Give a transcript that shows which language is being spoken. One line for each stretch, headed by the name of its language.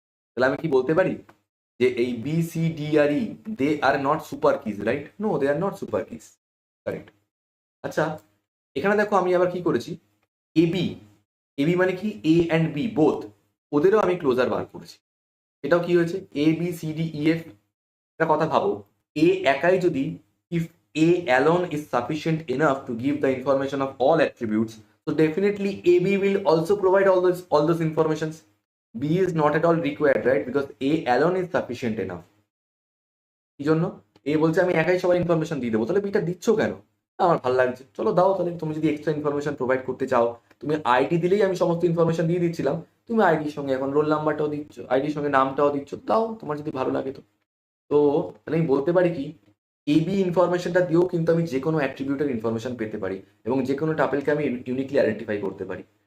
Bangla: তাহলে আমি কি বলতে পারি যে এই BCDRE
English: they are not super keys,
Bangla: right?
English: No, they are not super keys, correct.
Bangla: আচ্ছা, এখানে দেখো আমি আবার কি করেছি, এবি এবি মানে কি এ অ্যান্ড বি বোথ, ওদেরও আমি ক্লোজার বার করেছি। এটাও কি হয়েছে, ABCDEF। একটা কথা ভাবো, এ একাই যদি,
English: if A alone is sufficient enough to give the information of all attributes, so definitely AB will also provide all those informations. B is not at all required, right? Because A alone is sufficient enough.
Bangla: কি জন্য? এ বলছে আমি একাই সবার information দিয়ে দেবো, তাহলে beta দিচ্ছ কেন? আমার ভালো লাগছে, চলো দাও। তাহলে তুমি যদি এক্সট্রা ইনফরমেশন প্রোভাইড করতে চাও, তুমি আইডি দিলেই আমি সমস্ত ইনফরমেশন দিয়ে দিচ্ছিলাম, তুমি আইডির সঙ্গে এখন রোল নাম্বারটাও দিচ্ছ, আইডির সঙ্গে নামটাও দিচ্ছ, দাও তোমার যদি ভালো লাগে। তো তো তাহলে আমি বলতে পারি কি, এবি ইনফরমেশনটা দিয়েও কিন্তু আমি যে কোনো অ্যাট্রিবিউটের ইনফরমেশন পেতে পারি এবং যে কোনো টাপেলকে আমি ইউনিকলি আইডেন্টিফাই করতে পারি।